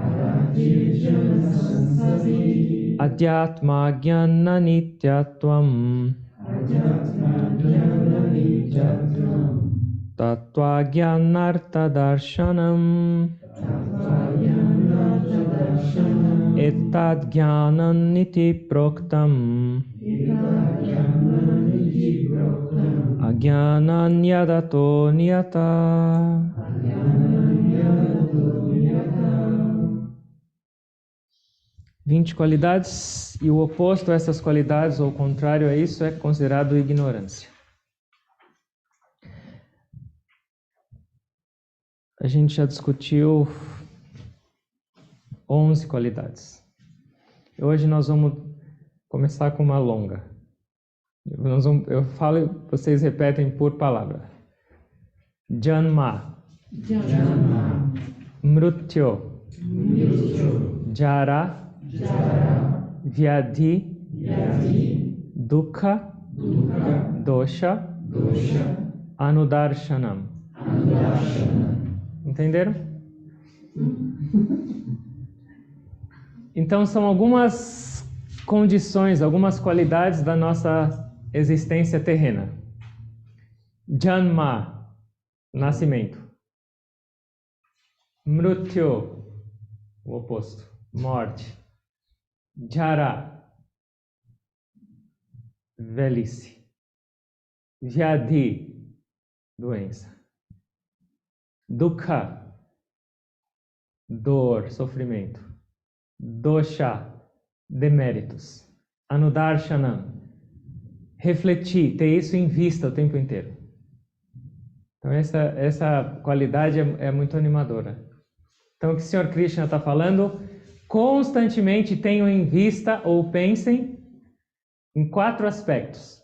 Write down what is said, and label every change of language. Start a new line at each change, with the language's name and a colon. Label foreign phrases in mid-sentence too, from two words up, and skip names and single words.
Sanskrit: adhyatma jnana nityatvam tattva jnanartha darshanam ettad jnanam niti proktam ajnanam yadato niyata.
Portuguese: Vinte qualidades, e o oposto a essas qualidades, ou o contrário a isso, é considerado ignorância. A gente já discutiu 11 qualidades. E hoje nós vamos começar com uma longa. Eu falo e vocês repetem por palavra.
Sanskrit: Janma. Mrutyo. Jara. Vyadhi. Dukkha. Dosha. Anudarshanam.
Portuguese: Entenderam? Então são algumas condições, algumas qualidades da nossa existência terrena. Janma, nascimento. Mrutyo, o oposto, morte. Jara, velhice. Vyadhi, doença. Dukkha, dor, sofrimento. Dosha, deméritos. Anudarshanam, refletir, ter isso em vista o tempo inteiro. Então essa qualidade é muito animadora. Então o que o Sr. Krishna está falando? Constantemente tenham em vista ou pensem em 4 aspectos.